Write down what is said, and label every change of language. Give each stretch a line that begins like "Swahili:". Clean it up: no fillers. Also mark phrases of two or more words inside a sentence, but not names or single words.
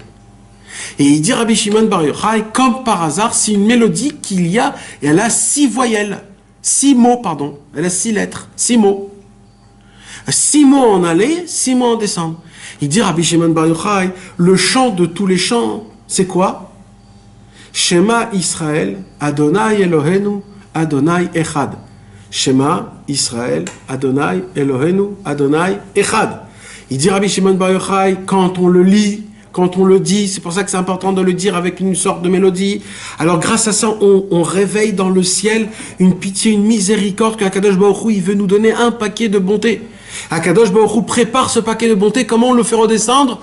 French: Et il dit Rabbi Shimon Bar Yochai, comme par hasard, c'est une mélodie et elle a 6 voyelles, 6 mots, pardon, elle a 6 lettres, 6 mots. 6 mots en aller, 6 mots en descendre. Il dit Rabbi Shimon Bar Yochai, le chant de tous les chants, c'est quoi?
Hebrew: שמע ישראל, אדוני אלוהינו, אדוני אחד. שמע ישראל, אדוני אלוהינו, אדוני אחד.
French: Il dit Rabbi Shimon Bar Yochai, quand on le lit, quand on le dit, c'est pour ça que c'est important de le dire avec une sorte de mélodie. Alors grâce à ça, on réveille dans le ciel une pitié, une miséricorde qu'
Hebrew: הקדוש ברוך הוא,
French: il veut nous donner un paquet de bonté.
Hebrew: הקדוש ברוך הוא
French: prépare ce paquet de bonté. Comment on le fait redescendre?